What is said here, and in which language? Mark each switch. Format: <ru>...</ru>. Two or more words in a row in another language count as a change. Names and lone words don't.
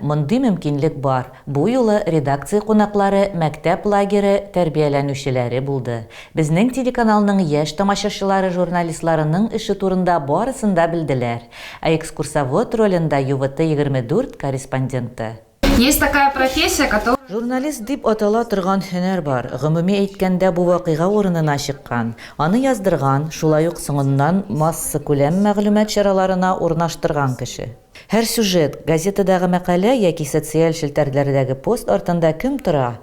<tt>Мондый мөмкинлек бар. Бу юлы редакция кунаклары мәктәп лагере тәрбияләнүчеләре булды. Безнең телеканалның яшь тамашачылары журналистларының эше турында барысын да белделәр. Ә экскурсовод ролендә ЮВТ 24 корреспонденты</tt> <ru>Есть такая профессия, которая...</ru> <tt>Журналист дип атала торган һөнәр бар. Гомуми әйткәндә бу вакыйга урынына чыккан. Аны яздырган, шулай ук соңыннан масса күләм мәгълүмат чараларына урнаштырган кеше. Һәр сюжет, газетадагы мәкалә яки социаль челтәрләрдәге пост артында кем тора?</tt>